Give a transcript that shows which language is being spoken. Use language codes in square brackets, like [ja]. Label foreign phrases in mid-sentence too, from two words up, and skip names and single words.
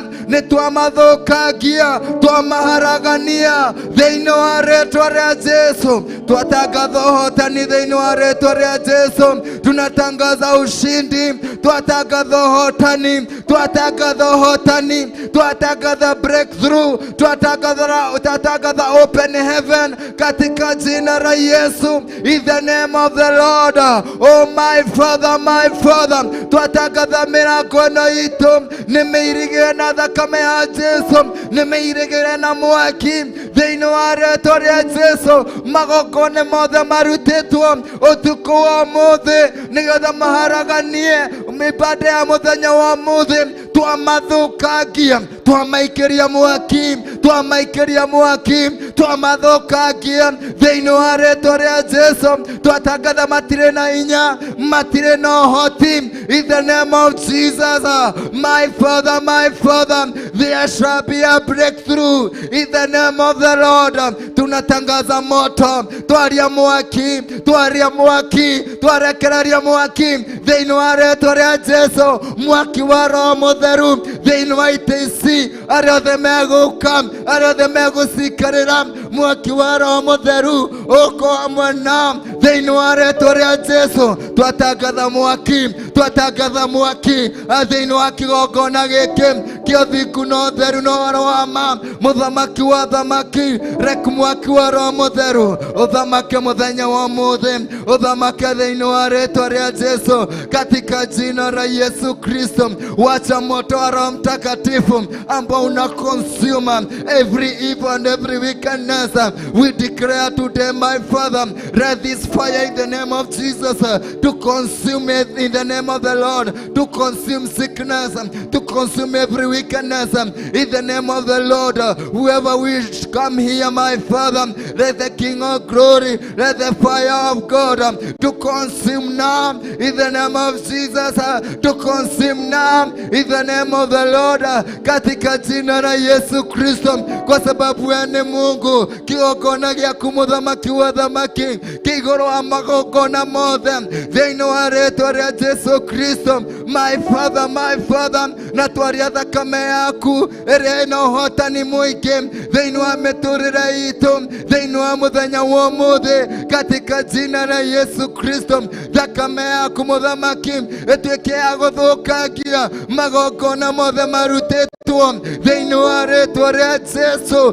[ki] Nitwamathukagia, twamaharagania thiini wa ritwa ria Jesu. Twatangatha uhotani thiini wa ritwa ria Jesu. [sw] Tunatangaza ushindi, [ki] twatangatha uhotani, twatangatha uhotani, twatangatha breakthrough, twatangatha [en] open heaven [sw] katika jina la Yesu. [en] In the name of the Lord, oh my Father, my Father, [ki] twatangatha mirango ino itu nimeirigire na thakame ya Jesu, nimeirigire na mwaki thiini wa ritwa ria Jesu. Magongona mothe marutitwo utuku wa muthi nigetha maharaganie mibada ya muthenya wa muthi, twamathukagia, twamaikiria mwaki, twamaikiria mwaki, twamathukagia thiini wa ritwa ria Jesu. Twatangatha matire na hinya, matire na uhoti. [en] In the name of Jesus, my Father, my Father, there shall be a breakthrough. In the name of the Lord, [sw] tunatangaza moto, [ki] twaria mwaki, twaria mwaki, twarekereria mwaki thiini wa ritwa ria Jesu. Mwaki wa Roho Mutheru thiini wa itisi aria othe meguka, aria othe megucikarira. Mwaki wa Roho Mutheru uko hamwe nao thiini wa ritwa ria Jesu. Twatangatha mwaki, twatangatha mwaki thiini wa kigongona giki kio thiku na utheru na waro wa ma. Muthamaki wa thamaki, reku mwaki wa Roho Mutheru uthamake muthenya wa muthi, uthamake thiini wa ritwa ria Jesu [sw] katika jina la Yesu Kristo. Wacha moto wa Roho Mtakatifu ambao una [en] consume every evil and every wickedness. We declare today, my Father, let this fire in the name of Jesus to consume it in the name of the Lord, to consume sickness, to consume every wickedness in the name of the Lord. Whoever will come here, my Father, let the King of Glory, let the fire of God to consume now in the name of Jesus, to consume now in the name of the Lord, [sw] katika jina la Yesu Kristo. Kwa sababu wewe ni Mungu, [ki] kigongona giaku muthamaki wa thamaki, kigoro wa magongona mothe thiini wa ritwa ria Jesu Kristo. [en] My Father, my Father, [ki] na twaria thakame yaku iria ina uhotani mwingi thiini wa miturire itu, thiini wa muthenya wa umuthi [sw] katika jina la Yesu Kristo. [ki] Thakame yaku muthamaki ituike ya guthukangia magongona mothe marutitwo thiini wa ritwa ria Jesu.